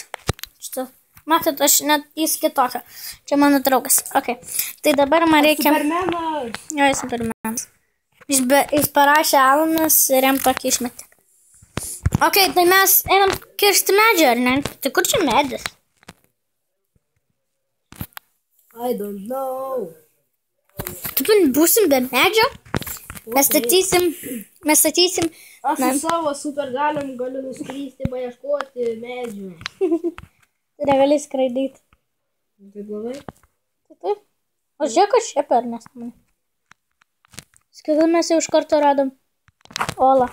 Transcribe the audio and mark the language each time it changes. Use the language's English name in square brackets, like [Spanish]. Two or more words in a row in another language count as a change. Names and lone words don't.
[Lithuanian] Matot, aš net jis kitokio. Čia mano draugas. Ok. Tai dabar man reikia... Supermenas! Jo, jis supermenas. Jis parašė Alanas ir jam tokį išmetė. Ok, tai mes einam kirsti medžio, ar ne? Tai kur čia medis? [English] I don't know. [Lithuanian] Taip, būsim be medžio? Mes statysim... Aš su savo supergaliom galiu nuskristi, paieškoti medžių. Tai negali skraidyti. Tai blogai? Taip. O žiūrėk, aš čia per nesąmonę. Skaitai, mes jau iš karto radom olą.